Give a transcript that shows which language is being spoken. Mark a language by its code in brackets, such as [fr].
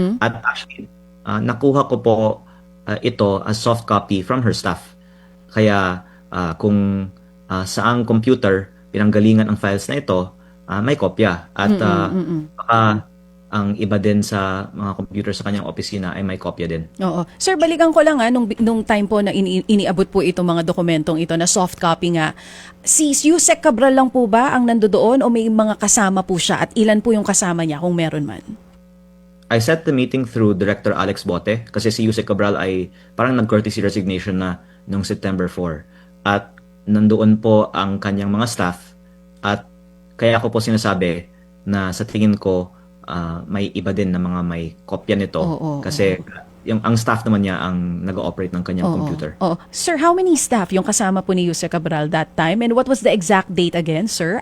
[tl] At actually, nakuha ko po ito [en] as soft copy from her staff. [tl] Kaya kung saang computer pinanggalingan ang files na ito, may kopya. At baka ang iba din sa mga computer sa kanyang opisina ay may kopya din. Oo. Sir, balikan ko lang nung time po na iniabot po itong mga dokumentong ito na soft copy nga. Si Yusek Cabral lang po ba ang nandoon o may mga kasama po siya at ilan po yung kasama niya kung meron man? [en] I set the meeting through Director Alex Bote [tl] kasi si Yusek Cabral ay parang nag-courtesy resignation na noong September 4. At nandoon po ang kanyang mga staff at kaya ko po sinasabi na sa tingin ko may iba din na mga may kopya nito kasi yung ang staff naman niya ang nag-ooperate ng kanyang computer. [en] Sir, how many staff [tl] yung kasama po ni Yusek Cabral [en] that time and what was the exact date again, sir?